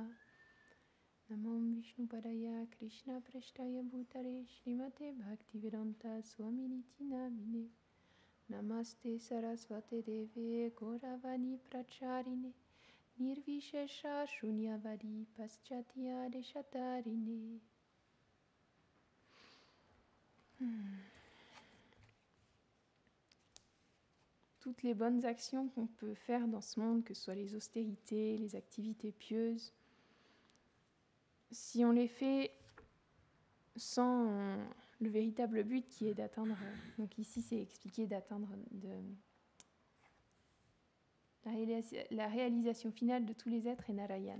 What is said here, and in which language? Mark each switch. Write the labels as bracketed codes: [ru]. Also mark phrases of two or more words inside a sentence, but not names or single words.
[sa] Namom Vishnupadaya Krishna Preshtaya Bhutare Srimate Bhaktivedanta Swaminiti Namine. Namaste Sarasvate Deve Gauravani Pracharine Nirvishesha Shunyavadi Paschatya Deshatarine. [fr] Toutes les bonnes actions qu'on peut faire dans ce monde, que ce soit les austérités, les activités pieuses, si on les fait sans le véritable but qui est d'atteindre, donc ici c'est expliqué d'atteindre la réalisation finale de tous les êtres est Narayan.